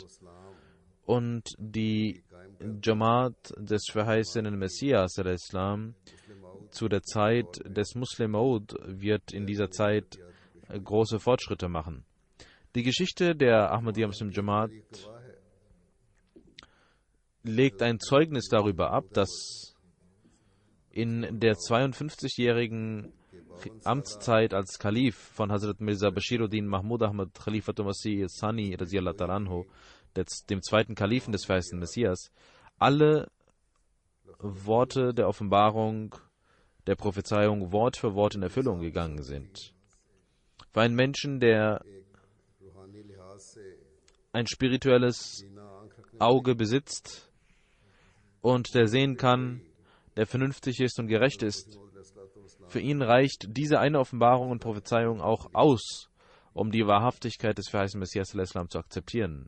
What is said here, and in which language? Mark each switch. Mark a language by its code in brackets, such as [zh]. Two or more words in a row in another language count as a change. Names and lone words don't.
[de] Und die Jamaat des verheißenen Messias al-Islam zu der Zeit des Muslim Maud wird in dieser Zeit große Fortschritte machen. Die Geschichte der Ahmadiyya Muslim Jamaat legt ein Zeugnis darüber ab, dass in der 52-jährigen Amtszeit als Kalif von Hazrat Mirza Bashiruddin Mahmud Ahmad Khalifatul Masih Sani [ar] رضي الله تعالى عنه, [de] dem zweiten Kalifen des verheißenen Messias, alle Worte der Offenbarung, der Prophezeiung Wort für Wort in Erfüllung gegangen sind. Für einen Menschen, der ein spirituelles Auge besitzt und der sehen kann, der vernünftig ist und gerecht ist, für ihn reicht diese eine Offenbarung und Prophezeiung auch aus, um die Wahrhaftigkeit des verheißenen Messias al-Islam zu akzeptieren.